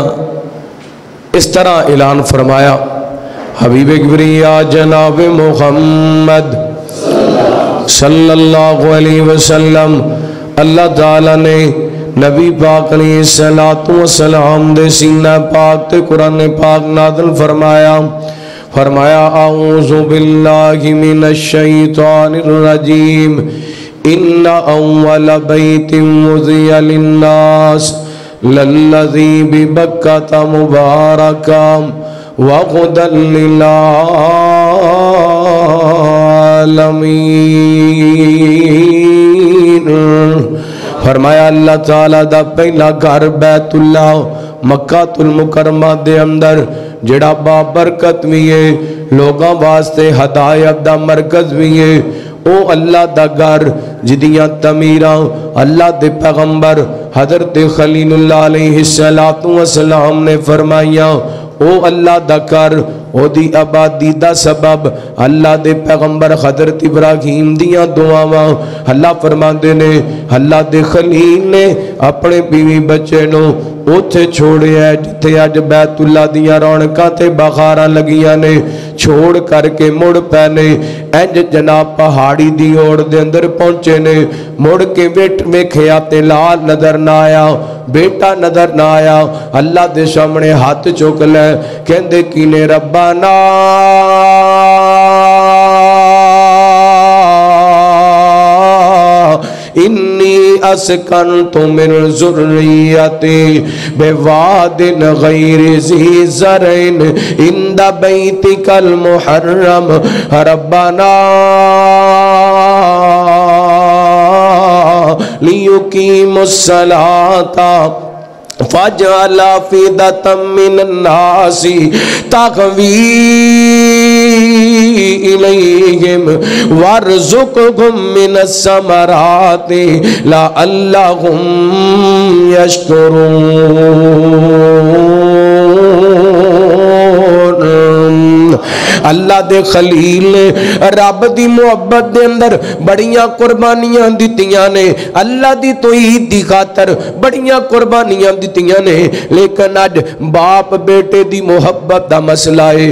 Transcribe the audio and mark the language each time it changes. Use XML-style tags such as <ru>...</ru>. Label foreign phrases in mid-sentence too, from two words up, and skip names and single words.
<pa>اس طرح اعلان فرمایا، حبیب کبریا جناب محمد صلی اللہ علیہ وسلم اللہ تعالیٰ نے نبی پاک علیہ السلام دے سینہ پاک تے قرآن پاک نازل فرمایا</pa> <ar>اعوذ باللہ من الشیطان الرجیم ان اول بیت وضع للناس للذی ببکۃ مبارکا وہدی للعالمین۔</ar> <pa>فرمایا اللہ تعالیٰ دا پہلا گھر بیت اللہ مکہ المکرمہ دے اندر جڑا بابرکت بھی ہے، لوگاں واسطے ہدایت دا مرکز بھی ہے، او اللہ دا گھر جدیاں تمیراں اللہ دے پیغمبر حضرت خلیل اللہ علیہ السلام نے فرمائیاں، او اللہ دا گھر او دی آبادی دا سبب اللہ دے پیغمبر حضرت ابراہیم دیاں دعاواں اللہ فرماندے نے، اللہ دے خلیل نے اپنے بیوی بچے نو اوتھے چھوڑے ہے جتے اج بیت اللہ دیاں رونقاں تے بہاراں لگیاں نے، چھوڑ کر کے مڑ پینے انج جناب پہاڑی دی اوڑ دے اندر پہنچے نے، مڑ کے ویکھیا تے لال نظر نہ آیا، بیٹا نظر نہ آیا، اللہ دے سامنے ہاتھ چک لے کہندے کینے ربانا</pa> <ar>انی اسکنت من ذریتی بواد غیر ذی زرع عند بیتک المحرم ربنا لیقیموا الصلاۃ فاجعل افئدۃ من الناس تہوی الیہم وارزقہم من الثمرات لعلہم یشکرون۔</ar> <pa>اللہ دے خلیل نے رب دی محبت دے اندر بڑیاں قربانیاں دیتیاں نے، اللہ دی توحید دی خاطر بڑیاں قربانیاں دیتیاں نے، لیکن اج باپ بیٹے دی محبت دا مسئلہ ہے۔</pa>